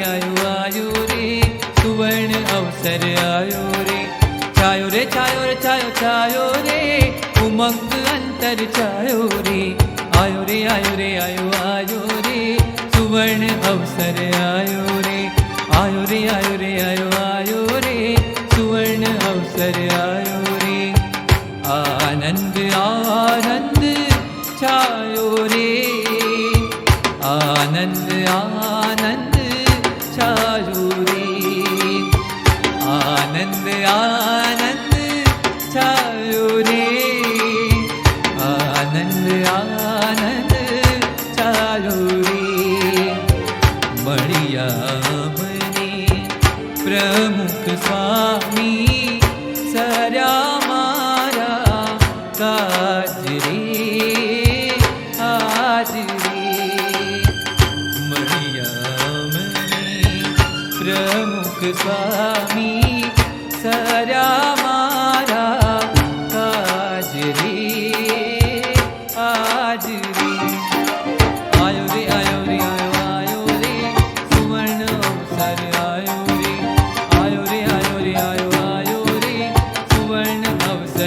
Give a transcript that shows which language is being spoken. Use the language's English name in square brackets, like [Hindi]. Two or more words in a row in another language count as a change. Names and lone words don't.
[Hindi] आयो आयो रे सुवर्ण अवसर आयो रे छायो रे छायो रे छायो छायो रे उमंग अंतर छायो रे आयो रे आयो रे आयो आयो रे सुवर्ण अवसर आयो रे आयो रे आयो रे आयो आयो रे सुवर्ण अवसर आयो रे आनंद आनंद छायो रे आनंद आनंद छायो रे आनंद आनंद छायो रे आनंद आनंद छायो रे [Gujarati] મળ્યા મને પ્રમુખ સ્વામી સર્યા મારા કાજ રે આજ રે મળ્યા મને પ્રમુખ સ્વામી સર્યા મારા કાજ રે આજ રે [Hindi] आयो रे आयो रे आयो आयो रे सुवर्ण अवसर आयो रे आयो रे आयो रे आयो आयो रे सुवर्ण अवसर